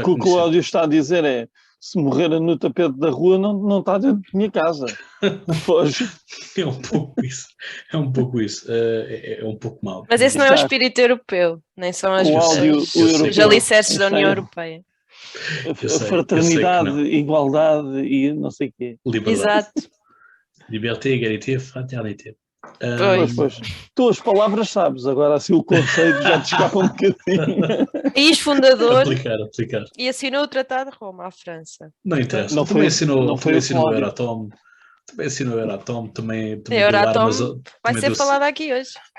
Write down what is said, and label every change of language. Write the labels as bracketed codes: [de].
[pt] conhecemos. O que o Cláudio está a dizer é: se morrer no tapete da rua, não está dentro da minha casa. Foge. É um pouco isso. É um pouco isso. É um pouco mau. Mas esse não é o espírito europeu, nem são os alicerces da União Europeia. A fraternidade, igualdade e não sei o quê. Liberdade. Exato. [fr] Liberté, égalité, fraternité. [pt] Pois. Tu as palavras sabes, agora assim o conceito já te escapa um bocadinho. País fundador aplicar. E assinou o Tratado de Roma à França. Não interessa. Também assinou o Euratom. Também assinou o Euratom. Também deu armas. Vai ser falado aqui hoje.